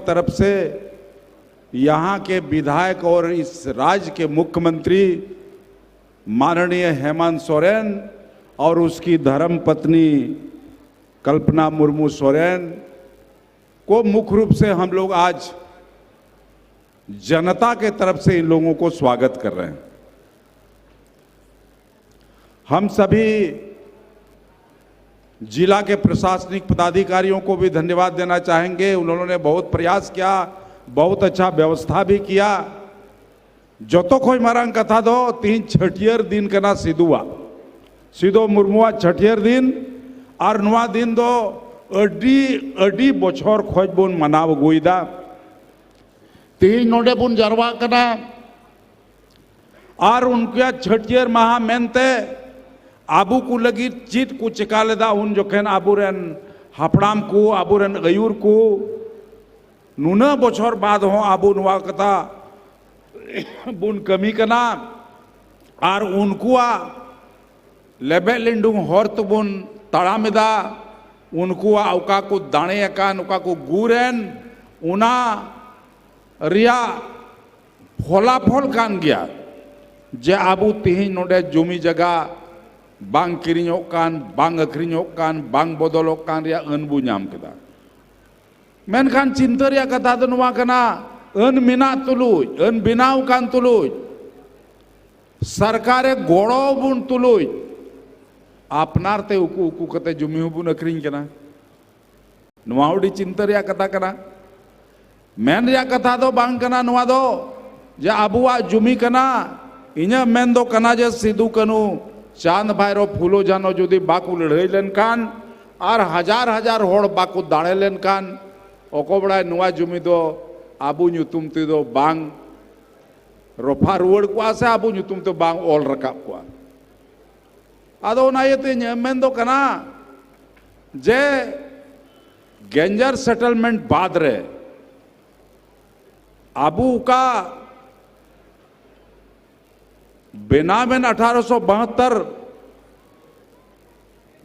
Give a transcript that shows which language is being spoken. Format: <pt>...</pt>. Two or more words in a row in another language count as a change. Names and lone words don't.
<hi>तरफ से यहाँ के विधायक और इस राज्य के मुख्यमंत्री माननीय हेमंत सोरेन और उसकी धर्मपत्नी कल्पना मुर्मू सोरेन को मुख्य रूप से हम लोग आज जनता के तरफ से इन लोगों को स्वागत कर रहे हैं। हम सभी जिला के प्रशासनिक पदाधिकारियों को भी धन्यवाद देना चाहेंगे। उन्होंने बहुत प्रयास किया, बहुत अच्छा व्यवस्था भी किया।</hi> <sat>जो तो कोई मारंग कथा दो 3 छठियर दिन कना सीधो मुर्मुआ छठियर दिन और नुआ दिन दो अडी बछर खोज बुन मनाव गुईदा। तीन नोडे बुन जरवा कना और उनके छठियर माह मेनते आबू को लगी चीत को चिका लेदा उन जोखेन आबूरेन हापड़ाम को आबूरेन अयूर को नुना बछर बाद हो आबू नुआ कथा बुन कमी कना और उनको लेबे लिंडुंग हॉर्त बुन तड़ामेदा उनको उका को दाणे अकान उका को गुरेन उना रिया फलाफल कान गया जे आबू तिहिन नोडे जुमी जगह बांग किरिñों कान बांग अखरिñों कान बांग बदलों कान रिया अनबू नाम केदा। मेनखान चिंता रिया कथा दो नुआ कना अन मिना तुलुज अन बिनाव कान तुलुज सरकारे गोड़ो बुन तुलुज आपनार ते उकु उकु कते जुमी बुन अखरिñ कना। नुआ उडी चिंता रिया कथा कना। मेन रिया कथा दो बांग कना नुआ दो जे आबुआ जुमी कना इña मेन दो कना जे सिदु कनु चांद भाईरो फूलो जानो जुदी बाकू लड़ाई लेन कान और हजार हजार होड़ बाकू दाड़े लेन कान ओको बड़ा नुआ जुमी दो आबू नुतुम ती दो बांग रोफा रुवड़ को आसे आबू नुतुम तो बांग ओल रकाब को आदो ना ये ते मेन दो कना जे गेंजर सेटलमेंट बाद रे आबू का बेनामेन 1872</sat>